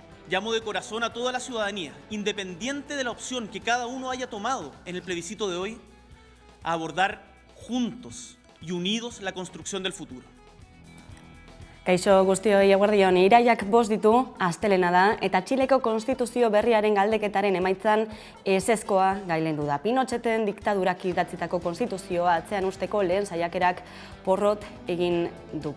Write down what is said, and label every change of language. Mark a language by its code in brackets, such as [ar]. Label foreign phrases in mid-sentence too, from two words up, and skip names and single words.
[es] llamo de corazón a toda la ciudadanía, independiente de la opción que cada uno haya tomado en el plebiscito de hoy, a abordar juntos y unidos la construcción del futuro. [eu] Kaixo guztioi eguerdion, iraiak 5 ditu, astelena da, eta Txileko konstituzio berriaren galdeketaren emaitzan ezezkoa gailendu da. Pinotxeten diktadurak idatzitako konstituzioa atzean usteko lehen saiakerak porrot egin du.